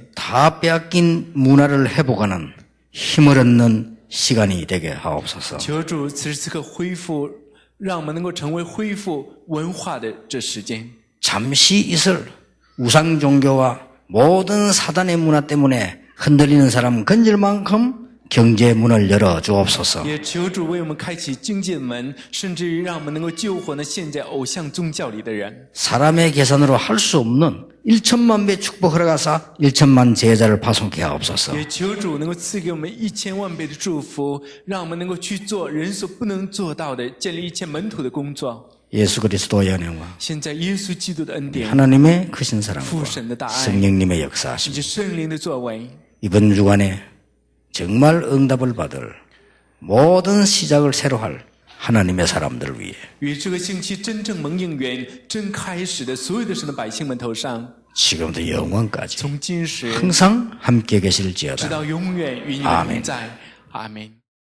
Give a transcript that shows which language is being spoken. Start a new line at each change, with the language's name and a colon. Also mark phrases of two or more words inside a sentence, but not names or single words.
Korean: 다 빼앗긴 문화를 회복하는 힘을 얻는 시간이 되게 하옵소서.
Chinese: 求主此时此刻恢复，让我们能够成为恢复文化的这时间。
Korean: 잠시 있을 우상 종교와 모든 사단의 문화 때문에 흔들리는 사람 건질 만큼 경제 문을 열어 주옵소서.
Chinese: 也求主为我们开启经济的门，甚至于让我们能够救活呢现在偶像宗教里的人。
Korean: 사람의 계산으로 할 수 없는 1천만 배 축복 허락하사 1천만 제자를 파송케 하옵소서.
Chinese: 也求主能够赐给我们1000万倍的祝福，让我们能够去做人所不能做到的，建立1000门徒的工作。
Korean: 예수 그리스도의 은혜와
Chinese: 现在耶稣基督的恩典，
Korean: 하나님의 크신 사랑과
Chinese: 父神的大爱，
Korean: 성령님의
Chinese: 以
Korean: 역사하심
Chinese: 及圣灵的作为，
Korean: 이번 주간에 정말 응답을 받을 모든 시작을 새로 할 하나님의 사람들을 위해
Chinese: 与这个星期真正蒙应允、真开始的所有的神的百姓们头上，
Korean: 지금부터 영원까지
Chinese: 从今时
Korean: 항상 함께
Chinese: 直
Korean: 계실지어다.
Chinese: 到永远与你们同在。阿门。